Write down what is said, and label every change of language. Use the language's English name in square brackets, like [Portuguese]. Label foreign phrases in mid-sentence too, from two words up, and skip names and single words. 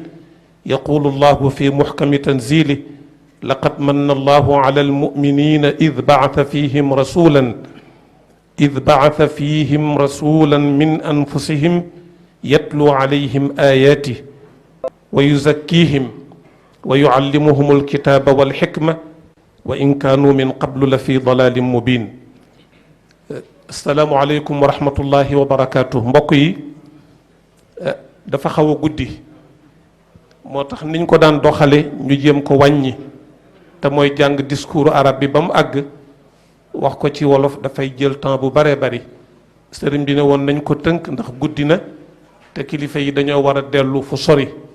[Arabic] يقول الله في محكم تنزيله: لقد من الله على المؤمنين إذ بعث فيهم رسولا من أنفسهم يتلو عليهم آياته ويزكيهم ويعلمهم الكتاب والحكمة وإن كانوا من قبل لفي ضلال مبين. السلام عليكم ورحمة الله وبركاته. [Wolof] mbokk yi dafa xaw a guddi moo tax niñ ko daan doxale ñu jéem ko wàññi te mooy jàng [French] discours arabe [Wolof] bi ba mu àgg wax ko ci wolof dafay jël temps bu baree bari. sëriñ bi ne woon nañ ko tënk ndax guddi na te kilifa yi dañoo war a dellu fu sori.